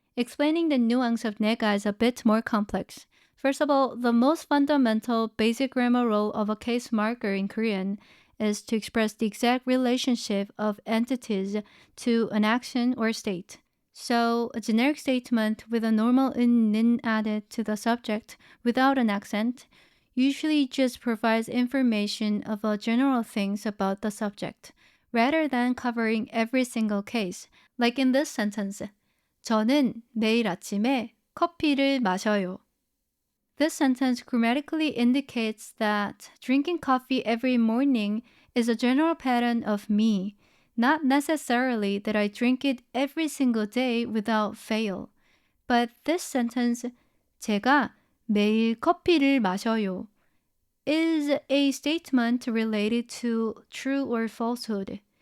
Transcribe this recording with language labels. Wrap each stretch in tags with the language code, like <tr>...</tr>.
<en>Explaining the nuance of 내가 is a bit more complex. First of all, the most fundamental basic grammar role of a case marker in Korean is to express the exact relationship of entities to an action or state. So, a generic statement with a normal 는 added to the subject without an accent usually just provides information of general things about the subject, rather than covering every single case. Like in this sentence,</en> <ko>저는 매일 아침에 커피를 마셔요.</ko> <en>This sentence grammatically indicates that drinking coffee every morning is a general pattern of me, not necessarily that I drink it every single day without fail. But this sentence,</en> <ko>제가 매일 커피를 마셔요,</ko> <en>is a statement related to true or falsehood.</en>